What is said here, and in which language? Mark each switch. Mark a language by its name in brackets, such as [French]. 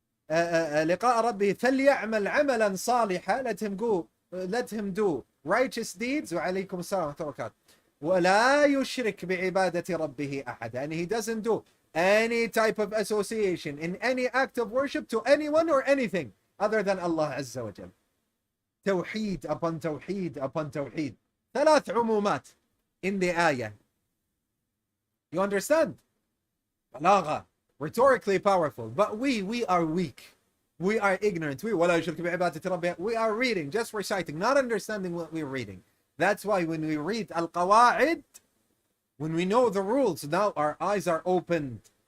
[Arabic] لِقَاءَ رَبِّهِ فَلْيَعْمَلْ عَمَلًا صَالِحًا. [English] Let him do righteous deeds. [Arabic] وَعَلَيكُمْ السَّلَامُ وَرَحْمَةُ اللَّهِ. وَلَا يُشْرِكْ بِعِبَادَةِ رَبِّهِ أَحَدًا. [English] And he doesn't do any type of association in any act of worship to anyone or anything other than Allah Azza wa Jal. توحيد upon توحيد upon توحيد. 3 عمومات in the ayah. You understand? Balagha, rhetorically powerful. But we are weak. We are ignorant. [Arabic] وَلَا يُشْرِكْ بِعِبَادَةِ رَبِّهِ. [English] We are reading, just reciting, not understanding what we're reading. That's why when we read Al-Qawaid, when we know the rules, now our eyes are opened.